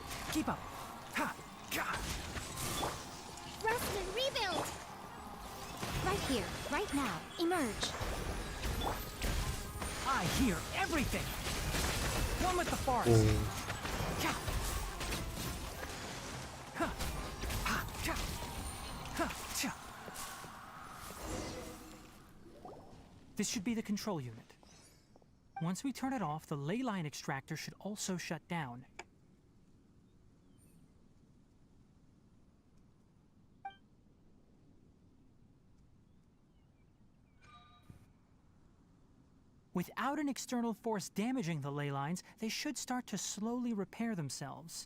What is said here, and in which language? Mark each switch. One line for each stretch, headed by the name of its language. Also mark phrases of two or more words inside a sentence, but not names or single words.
English: Keep up. Ha! Gah! Rustin, rebuild! Right here, right now. Emerge. I hear everything. One with the forest. Ka! Ha! Ha! Ka! Ha! Cha! This should be the control unit. Once we turn it off, the ley line extractor should also shut down. Without an external force damaging the ley lines, they should start to slowly repair themselves.